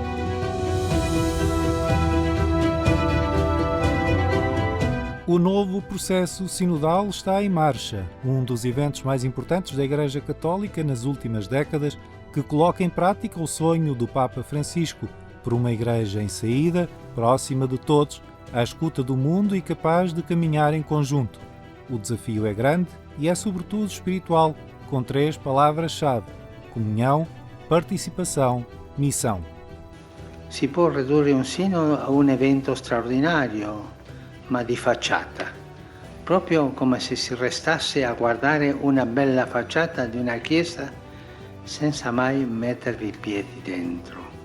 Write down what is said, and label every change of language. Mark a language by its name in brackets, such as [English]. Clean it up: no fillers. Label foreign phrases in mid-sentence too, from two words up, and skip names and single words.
[Portuguese] O novo processo sinodal está em marcha, um dos eventos mais importantes da Igreja Católica nas últimas décadas, que coloca em prática o sonho do Papa Francisco, por uma Igreja em saída, próxima de todos, à escuta do mundo e capaz de caminhar em conjunto. O desafio é grande e é sobretudo espiritual, com 3 palavras-chave: comunhão, participação, missão. [Italian] Si può ridurre un sinodo a un evento straordinario, ma di facciata, proprio come se si restasse a guardare una bella facciata di una chiesa senza mai mettervi i piedi dentro.